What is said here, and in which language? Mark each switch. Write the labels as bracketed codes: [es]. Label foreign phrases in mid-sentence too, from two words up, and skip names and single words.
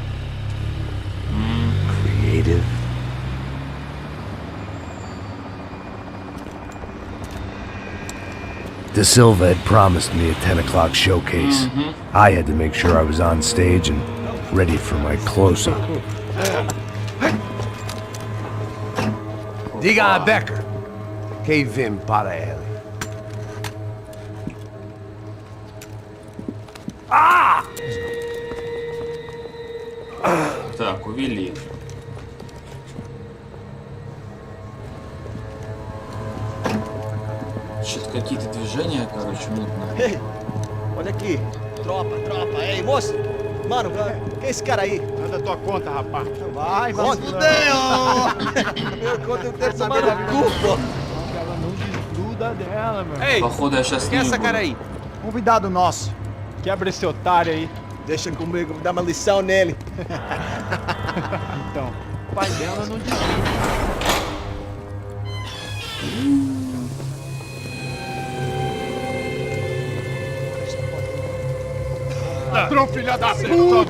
[en] Creative? De Silva had promised me a 10 o'clock showcase. I had to make sure I was on stage and ready for my close-up. [pt] Diga a Becker. Que vim para ele. [ru] Так, увели. Что-то какие-то движения, короче, мутные. [pt] Ei, olha aqui. Tropa, tropa. Ei, moço. Mano, quem é esse cara aí? Manda tua conta, rapaz. Vai, fudeu! Meu conta eu quero tomar no cu, pô. Ela não desgruda dela, meu. Ei, [ru] Походу, я сейчас [pt] quem é [ru] не [pt] essa [ru] буду. [pt] cara aí? Convidado nosso. Quebra esse otário aí. Deixa comigo, vou dar uma lição nele. Então, o pai dela não desgruda. Ladrão, filha da puta!